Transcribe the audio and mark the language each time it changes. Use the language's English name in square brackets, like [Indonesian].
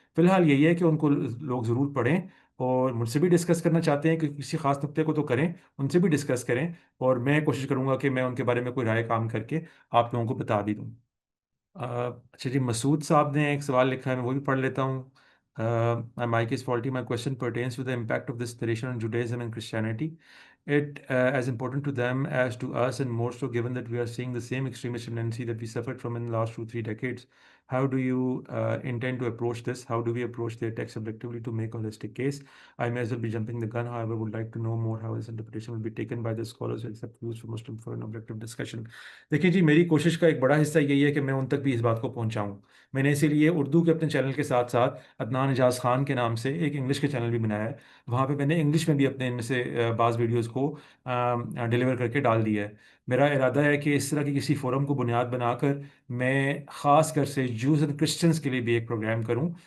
[Hindi] फ़िलहाल यही है कि उनको लोग ज़रूर पढ़ें, और मुझसे भी डिस्कस करना चाहते हैं कि किसी ख़ास नुक्ते को तो करें, उनसे भी डिस्कस करें, और मैं कोशिश करूँगा कि मैं उनके बारे में कोई राय काम करके आप लोगों को बता भी दूँ। अच्छा जी, मसूद साहब ने एक सवाल लिखा है, मैं वो भी पढ़ लेता हूँ। [English] My mic is faulty. My question pertains to the impact of this tradition on Judaism and Christianity. It as important to them as to us, and more so given that we are seeing the same extremist tendency that we suffered from in the last 2-3 decades. How do you intend to approach this? How do we approach their text objectively to make a holistic case? I may as well be jumping the gun, however, would like to know more how this interpretation will be taken by the scholars who accept views for Muslim for an objective discussion. [Hindi] देखिए जी, मेरी कोशिश का एक बड़ा हिस्सा यही है कि मैं उन तक भी इस बात को पहुंचाऊं. मैंने इसीलिए उर्दू के अपने चैनल के साथ साथ अदनान एजाज खान के नाम से एक इंग्लिश के चैनल भी बनाया है. वहाँ पे मैंने इंग्लिश में भी अपने इनमें से बाज़ वीडियोज़ को डिलीवर करके डाल दिया है. मेरा इरादा है कि इस तरह की किसी फोरम को बुनियाद बनाकर मैं ख़ास कर से जूस एंड क्रिश्चियंस के लिए भी एक प्रोग्राम करूं.